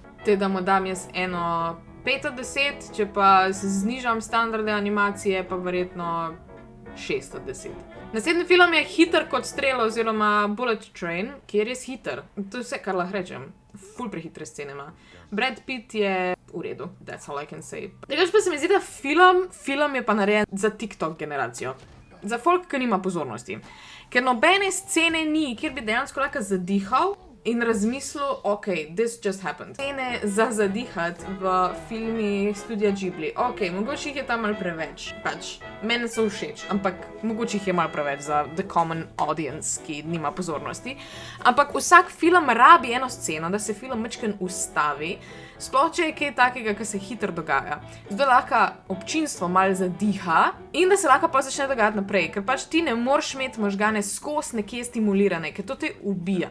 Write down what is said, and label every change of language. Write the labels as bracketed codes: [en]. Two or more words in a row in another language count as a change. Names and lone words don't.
[sl] Te da mu dam jaz eno 5 od 10, če pa znižam standarde animacije, pa verjetno 6 od 10. Naslednji film je Hiter kot strela oziroma Bullet Train, ki je res hiter. To je vse, kar lahko rečem. Ful prehitre scene ima. Brad Pitt je v redu, [en] that's all I can say. [sl] Drugače pa se mi zdi, da film je pa narejen za TikTok generacijo. Za folk, ki nima pozornosti. Ker nobene scene ni, kjer bi dejansko lahko zadihal in razmislil, [en] ok, this just happened. [sl] Scene za zadihati v filmih Studia Ghibli, ok, mogoče jih je tam malo preveč, pač, mene so všeč, ampak mogoče jih je malo preveč za [en] the common audience, [sl] ki nima pozornosti. Ampak vsak film rabi eno sceno, da se film majčkeno ustavi, sploh če je kaj takega, kar se hitro dogaja. Zdaj lahko občinstvo malo zadiha in da se lahko pa začne dogajati naprej, ker pač ti ne moreš imeti možgane skozi nekje stimulirane, ker to te ubija.